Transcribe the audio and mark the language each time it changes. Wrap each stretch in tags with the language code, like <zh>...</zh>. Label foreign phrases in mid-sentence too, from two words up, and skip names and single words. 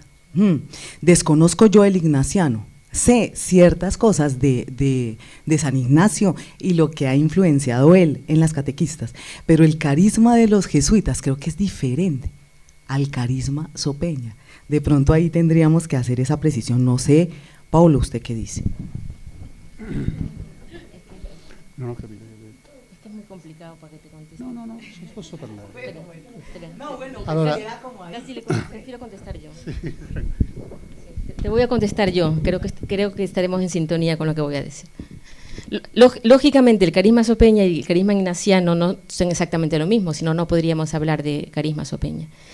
<es>Desconozco yo el ignaciano, sé ciertas cosas de San Ignacio y lo que ha influenciado él en las catequistas, pero el carisma de los jesuitas creo que es diferente al carisma sopeña. De pronto ahí tendríamos que hacer esa precisión. No sé, Paulo, ¿usted qué dice?</es> <it>Non ho capito.</it> <es>Es que es muy complicado para que te conteste.</es> <it>No, posso parlare.</it> <es>Espera. No, bueno,</es> <it>Allora,</it> <es>Casi prefiero contestar yo. Sí, te voy a contestar yo, creo que estaremos en sintonía con lo que voy a decir. Lógicamente el carisma sopeña y el carisma ignaciano no son exactamente lo mismo, si no, no podríamos hablar de carisma sopeña.</es>